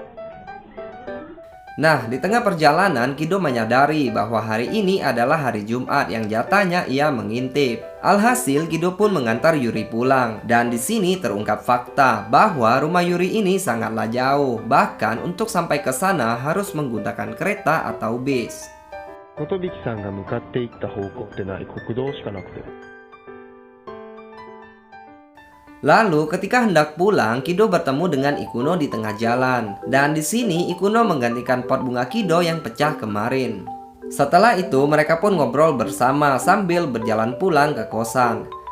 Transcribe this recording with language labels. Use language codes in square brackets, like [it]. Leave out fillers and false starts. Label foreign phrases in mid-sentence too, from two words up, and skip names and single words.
[id] Nah, di tengah perjalanan, Kido menyadari bahwa hari ini adalah hari Jumat yang jatahnya ia mengintip. Alhasil, Kido pun mengantar Yuri pulang. Dan di sini terungkap fakta bahwa rumah Yuri ini sangatlah jauh. Bahkan untuk sampai ke sana harus menggunakan kereta atau bis. [ja] Kotobiki-sanが向かっていった方向ってない国道しかなくて。 [id] Lalu ketika hendak pulang, Kido bertemu dengan Ikuno di tengah jalan. Dan di sini Ikuno menggantikan pot bunga Kido yang pecah kemarin. Setelah itu mereka pun ngobrol bersama sambil berjalan pulang ke kosan.